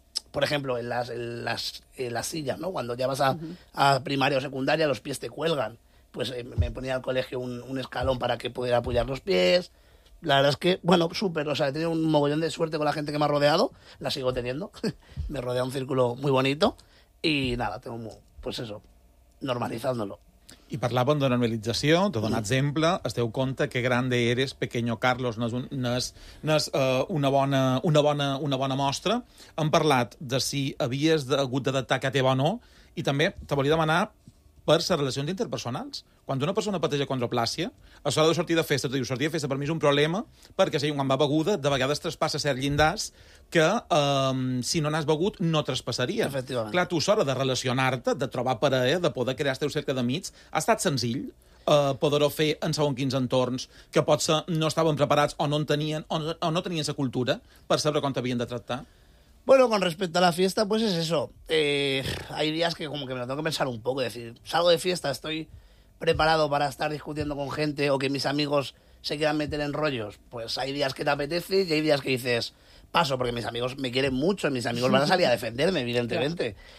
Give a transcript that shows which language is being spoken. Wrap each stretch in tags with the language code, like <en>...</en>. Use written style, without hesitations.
<es>Por ejemplo, en las sillas, ¿no? Cuando ya vas a primaria o secundaria, los pies te cuelgan. Pues me ponía al colegio un escalón para que pudiera apoyar los pies. La verdad es que, bueno, súper. O sea, he tenido un mogollón de suerte con la gente que me ha rodeado. La sigo teniendo. Me rodea un círculo muy bonito. Y nada, tengo pues eso, normalizándolo.</es> <ca>I parlàvem de normalització, de donar exemple, esteu compte que grande eres, pequeño Carlos, una bona mostra. Hem parlat de si havies hagut d'adaptar que teva o no, i també te volia demanar per les relacions interpersonals. Quan una persona pateix acondroplàsia, a l'hora de sortir de festa, tu dius, sortir de festa per mi és un problema, perquè si quan va beguda, de vegades traspassa cert llindars que, si no n'has begut, no traspassaria. Efectivament. Clar, tu, a l'hora de relacionar-te, de trobar parella, de poder crear el teu cercle d'amics, ha estat senzill poder-ho fer en segons quins entorns que potser no estaven preparats o no tenien la cultura per saber com t'havien de tractar?</ca> <es>Bueno, con respecto a la fiesta, pues es eso. Hay días que como que me lo tengo que pensar un poco. Es decir, salgo de fiesta, estoy preparado para estar discutiendo con gente o que mis amigos se quieran meter en rollos. Pues hay días que te apetece y hay días que dices, paso, porque mis amigos me quieren mucho y mis amigos van a salir a defenderme, evidentemente.</es>